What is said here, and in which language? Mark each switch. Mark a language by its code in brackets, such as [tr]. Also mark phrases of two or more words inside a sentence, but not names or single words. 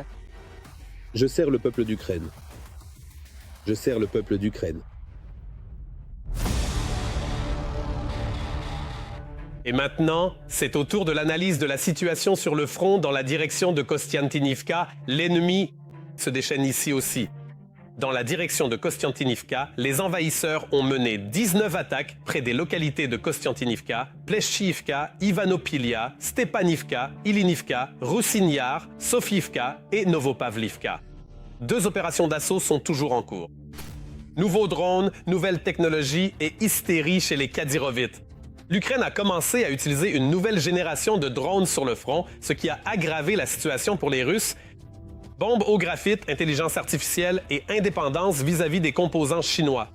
[fr] Je sers le peuple d'Ukraine. Je sers le peuple d'Ukraine. Et maintenant, c'est au tour de l'analyse de la situation sur le front dans la direction de Kostiantynivka. L'ennemi se déchaîne ici aussi. Dans la direction de Kostiantynivka, les envahisseurs ont mené 19 attaques près des localités de Kostiantynivka, Pleshchivka, Ivanopilia, Stepanivka, Ilinivka, Roussinyar, Sofiivka et Novopavlivka. 2 opérations d'assaut sont toujours en cours. Nouveaux drones, nouvelles technologies et hystérie chez les Kadyrovites. L'Ukraine a commencé à utiliser une nouvelle génération de drones sur le front, ce qui a aggravé la situation pour les Russes. Bombes au graphite, intelligence artificielle et indépendance vis-à-vis des composants chinois.